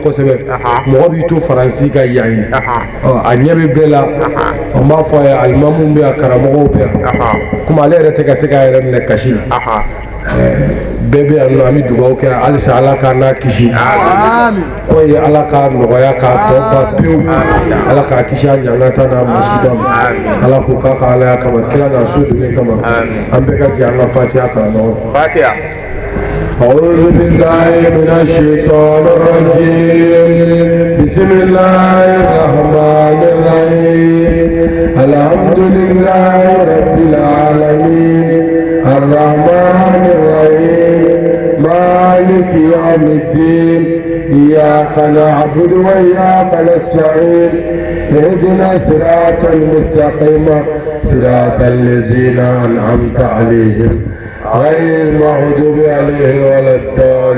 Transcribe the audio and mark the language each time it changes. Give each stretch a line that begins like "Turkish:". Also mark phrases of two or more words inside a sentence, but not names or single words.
Bambara: kosɛbɛ mɔgɔ b'i to faransi ka yan ye a ɲɛ bɛ bɛɛ la n b'a fɔ a ye alimamuw bɛ yan karamɔgɔw bɛ yan komi ale yɛrɛ tɛ ka se k'a yɛrɛ minɛ kasi la bɛɛ bɛ yan nɔ an bɛ dugawu kɛ halisa ala k'a n'a kisi ko ye ala ka nɔgɔya k'a tɔ ban pewu ala k'a kisi a ɲangata n'a masiba ma ala k'o k'a ka alaya kama kira n'a so dugu kama an bɛɛ ka jɛ an ka fatiha kalan ɲɔgɔn fɛ.
Arabic: أعوذ بالله من الشيطان الرجيم بسم الله الرحمن الرحيم الحمد لله رب العالمين الرحمن الرحيم مالك يوم الدين إياك نعبد وإياك نستعين اهدنا صراط المستقيم صراط الذين أنعمت عليهم غير المغضوب عليه ولا الضالين